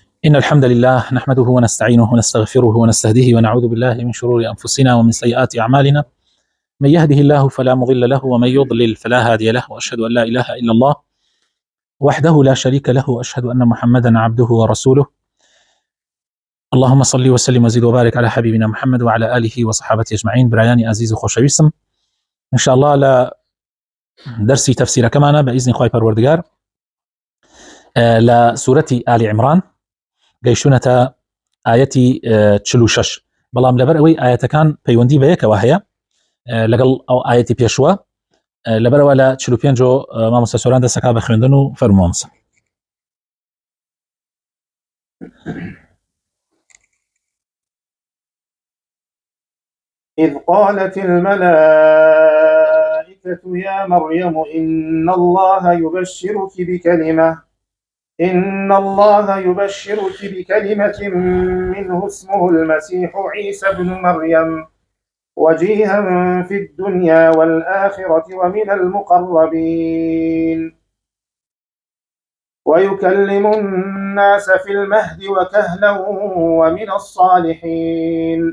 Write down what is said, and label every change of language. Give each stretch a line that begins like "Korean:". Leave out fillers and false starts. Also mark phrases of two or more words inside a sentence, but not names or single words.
Arabic: إن الحمد لله نحمده ونستعينه ونستغفره ونستهديه ونعوذ بالله من شرور أنفسنا ومن سيئات أعمالنا. من يهده الله فلا مضل له ومن يضلل فلا هادي له، وأشهد أن لا إله إلا الله وحده لا شريك له، وأشهد أن محمدا عبده ورسوله. اللهم صل وسلم وزد وبارك على حبيبنا محمد وعلى آله وصحابته أجمعين.
Central Kurdish: برایانی عزیز و خۆشەویستم،
Arabic: إن شاء الله
Central Kurdish: لا درسي تفسير كمان بإذن خواهي پروردگار لسورة آل عمران گەیشتونەتە ئاەتی 46. بەڵام لەبەر ئەوەی ئاەتەکان پەیوەندی بە یەکەوە هەیە لەگەڵ ئەو ئاەتی پێشوە، لەبەرەوە لە 45 مامۆستا سۆران دەسەکا بە خوێندن و فەرمووەمسە.
Arabic: إذ قالت الملائكة يا مريم إن الله يبشرك بكلمة منه اسمه المسيح عيسى ابن مريم وجيها في الدنيا والآخرة ومن المقربين ويكلم الناس في المهد وكهلا ومن الصالحين.